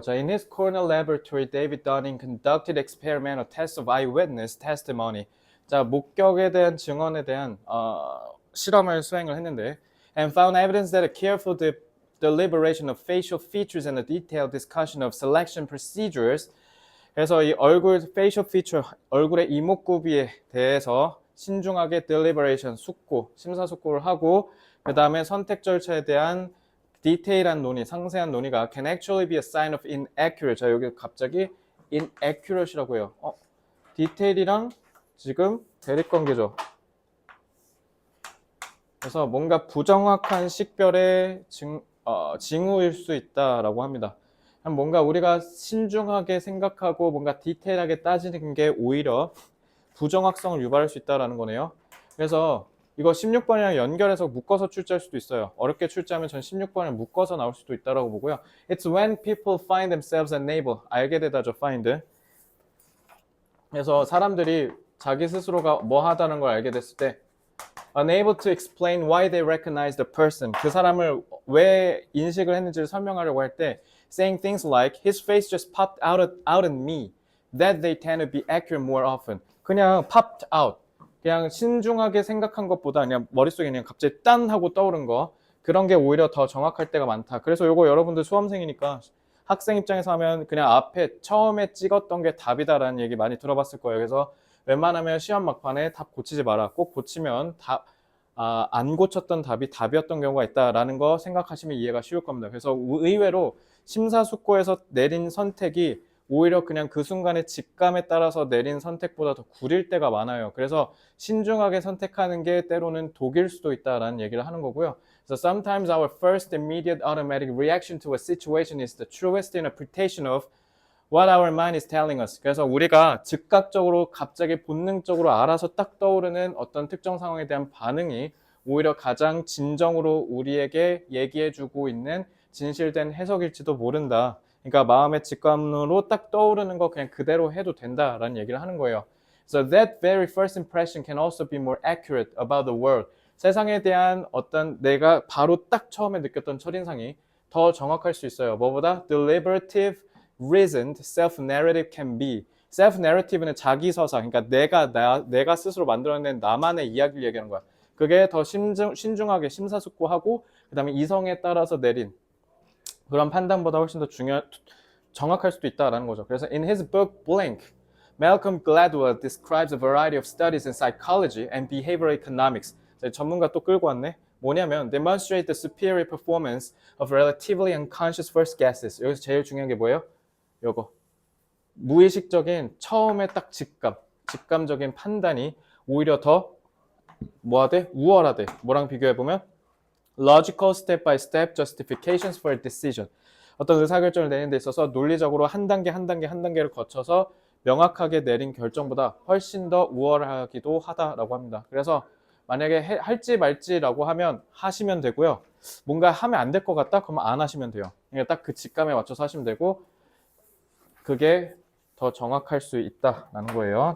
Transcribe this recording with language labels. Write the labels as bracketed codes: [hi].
[en] 자, in his cornell laboratory, David Dunning conducted experimental tests of eyewitness testimony. [ko] 자, 목격에 대한 증언에 대한 실험을 수행을 했는데, [en] and found evidence that a careful deliberation of facial features and a detailed discussion of selection procedures. [ko] 그래서 이 얼굴 facial feature, 얼굴의 이목구비에 대해서 신중하게 deliberation, 숙고, 심사숙고를 하고, 그 다음에 선택 절차에 대한 디테일한 논의, 상세한 논의가 [en] can actually be a sign of inaccurate. [ko] 자, 여기 갑자기 inaccurate이라고 해요. 디테일이랑 지금 대립관계죠. 그래서 뭔가 부정확한 식별의 징후일 수 있다라고 합니다. 뭔가 우리가 신중하게 생각하고 뭔가 디테일하게 따지는 게 오히려 부정확성을 유발할 수 있다는 거네요. 그래서 이거 16번이랑 연결해서 묶어서 출제할 수도 있어요. 어렵게 출제하면 전 16번을 묶어서 나올 수도 있다고 보고요. [en] It's when people find themselves unable. [ko] 알게 되다죠, find. 그래서 사람들이 자기 스스로가 뭐 하다는 걸 알게 됐을 때 [en] unable to explain why they recognize the person. [ko] 그 사람을 왜 인식을 했는지를 설명하려고 할 때 [en] saying things like his face just popped out in me. That they tend to be accurate more often. [ko] 그냥 [en] popped out. [ko] 그냥 신중하게 생각한 것보다 그냥 머릿속에 그냥 갑자기 딴 하고 떠오른 거 그런 게 오히려 더 정확할 때가 많다. 그래서 요거 여러분들 수험생이니까 학생 입장에서 하면 그냥 앞에 처음에 찍었던 게 답이다라는 얘기 많이 들어봤을 거예요. 그래서 웬만하면 시험 막판에 답 고치지 마라. 꼭 고치면 안 고쳤던 답이 답이었던 경우가 있다라는 거 생각하시면 이해가 쉬울 겁니다. 그래서 의외로 심사숙고에서 내린 선택이 오히려 그냥 그 순간의 직감에 따라서 내린 선택보다 더 구릴 때가 많아요. 그래서 신중하게 선택하는 게 때로는 독일 수도 있다라는 얘기를 하는 거고요. [en] So sometimes our first immediate automatic reaction to a situation is the truest interpretation of what our mind is telling us. [ko] 그래서 우리가 즉각적으로 갑자기 본능적으로 알아서 딱 떠오르는 어떤 특정 상황에 대한 반응이 오히려 가장 진정으로 우리에게 얘기해주고 있는 진실된 해석일지도 모른다. 그러니까 마음의 직감으로 딱 떠오르는 거 그냥 그대로 해도 된다라는 얘기를 하는 거예요. [en] So that very first impression can also be more accurate about the world. [ko] 세상에 대한 어떤 내가 바로 딱 처음에 느꼈던 첫인상이 더 정확할 수 있어요. 뭐보다 [en] deliberative, reasoned, self-narrative can be. [ko] self-narrative는 자기 서사, 그러니까 내가 스스로 만들어낸 나만의 이야기를 얘기하는 거야. 그게 더 신중하게 심사숙고하고 그 다음에 이성에 따라서 내린 그런 판단보다 훨씬 더 정확할 수도 있다라는 거죠. 그래서 [en] in his book Blink, Malcolm Gladwell describes a variety of studies in psychology and behavioral economics. [ko] 전문가 또 끌고 왔네. 뭐냐면 [en] demonstrate the superior performance of relatively unconscious first guesses. [ko] 여기서 제일 중요한 게 뭐예요? 요거. 무의식적인 처음에 딱 직감적인 판단이 오히려 더 뭐하대? 우월하대. 뭐랑 비교해보면 [en] logical step-by-step justifications for a decision. [ko] 어떤 의사결정을 내는 데 있어서 논리적으로 한 단계를 거쳐서 명확하게 내린 결정보다 훨씬 더 우월하기도 하다라고 합니다. 그래서 만약에 할지 말지라고 하면 하시면 되고요. 뭔가 하면 안 될 것 같다? 그러면 안 하시면 돼요. 그러니까 딱 그 직감에 맞춰서 하시면 되고 그게 더 정확할 수 있다라는 거예요.